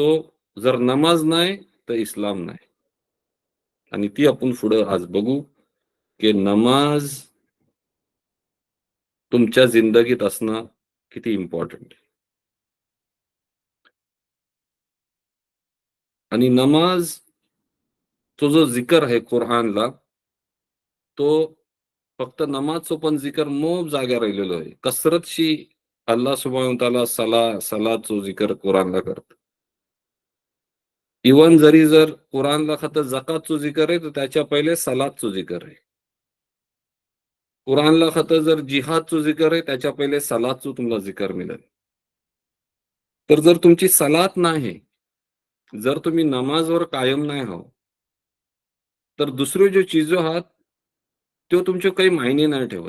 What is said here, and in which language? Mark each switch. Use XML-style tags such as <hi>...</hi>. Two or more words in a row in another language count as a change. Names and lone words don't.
<mr>जर नमाज नाही तर इस्लाम नाही. आणि ती आपण पुढे आज बघू की नमाज तुमच्या जिंदगीत असणं किती इम्पॉर्टंट आहे. आणि नमाज तो जो जिकर आहे कुराणला, तो फक्त नमाजचो पण जिकर मोब जाग्यार राहिलेलो आहे. कसरतशी</mr> <ar>الله سبحانه وتعالى</ar> <mr>सलाचो जिकर कुराणला करत. इवन जर कुराणला खातर जकातचो जिकर आहे, तर त्याच्या पहिले सलादचो जिकर आहे. कुराणला खातर जर जिहादचो जिकर आहे, त्याच्या पहिले सलादचो तुम्हाला जिकर मिळेल. तर जर तुमची सलात नाही, जर तुम्ही नमाजवर कायम नाही हो, तर दुसरे जो चीजो आहात तो तुमचे काही मायने नाही ठेवत.</mr>